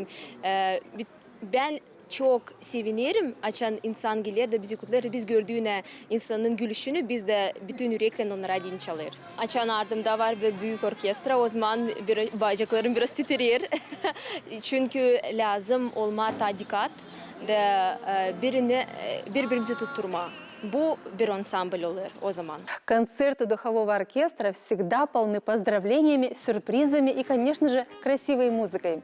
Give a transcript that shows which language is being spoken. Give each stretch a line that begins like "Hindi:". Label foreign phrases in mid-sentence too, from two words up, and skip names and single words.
Gagauz: Ben çok sevinirim açan insan gelir de bizi kutlar biz gördüğüne insanın gülüşünü biz de bütün yürekle onlara din çalarız. Açan ardımda var bir büyük orkestra o zaman bacaklarım biraz titrer çünkü lazım olmar dikkat de birbirimizi tutturma. Bu bir ансамбль olur o zaman.
Russian: Концерты духового оркестра всегда полны поздравлениями, сюрпризами и, конечно же, красивой музыкой.